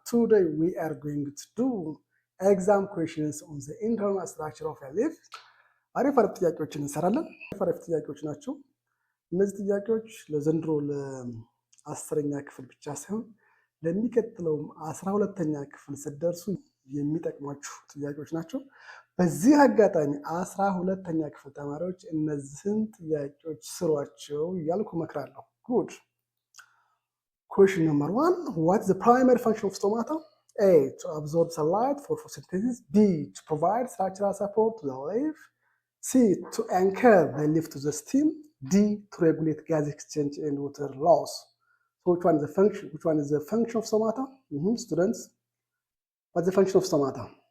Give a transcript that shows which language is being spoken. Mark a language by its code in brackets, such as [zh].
[en] Today we are going to do exam questions on the internal structure of a leaf. [am] አሪፍ አሪፍ ጥያቄዎችን እንሰራለን። አሪፍ ጥያቄዎች ናቸው። እነዚህ ጥያቄዎች ለዘንድሮ ለ10ኛ ክፍል ብቻ ሳይሆን ለሚቀጥለውም 12ኛ ክፍል ስትደርሱ የሚጠቅሟችሁ ጥያቄዎች ናቸው። በዚህ አጋጣሚ 12ኛ ክፍል ተማሪዎች እነዚህን ጥያቄዎች ስሯቸው እያልኩ እመክራለሁ። [en] ጉድ Question number 1, what is the primary function of stomata? A, to absorb sunlight for photosynthesis. B, to provide structural support to the leaf. C, to anchor the leaf to the stem. D, to regulate gas exchange and water loss. So which one is the function? Which one is the function of stomata? Students, what's the function of stomata?